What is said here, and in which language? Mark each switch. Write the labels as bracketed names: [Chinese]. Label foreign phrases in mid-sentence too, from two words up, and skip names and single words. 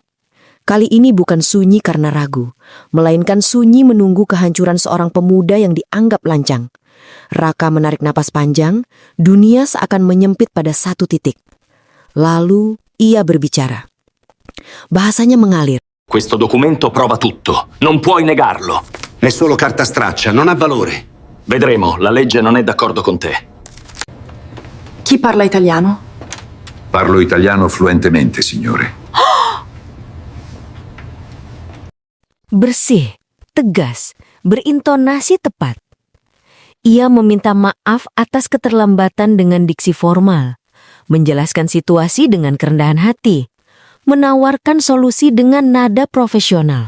[Indonesian] Kali ini bukan sunyi karena ragu, melainkan sunyi menunggu kehancuran seorang pemuda yang dianggap lancang. Raka menarik napas panjang, dunia seakan menyempit pada satu titik. Lalu ia berbicara. Bahasanya mengalir. [Italian] Questo documento prova tutto. Non puoi negarlo. È solo carta straccia, non ha valore. Vedremo, la legge non è d'accordo con te. Chi parla italiano? Parlo italiano fluentemente, signore. [Indonesian] Bersih, tegas, berintonasi tepat. Ia meminta maaf atas keterlambatan dengan diksi formal, menjelaskan situasi dengan kerendahan hati, menawarkan solusi dengan nada profesional.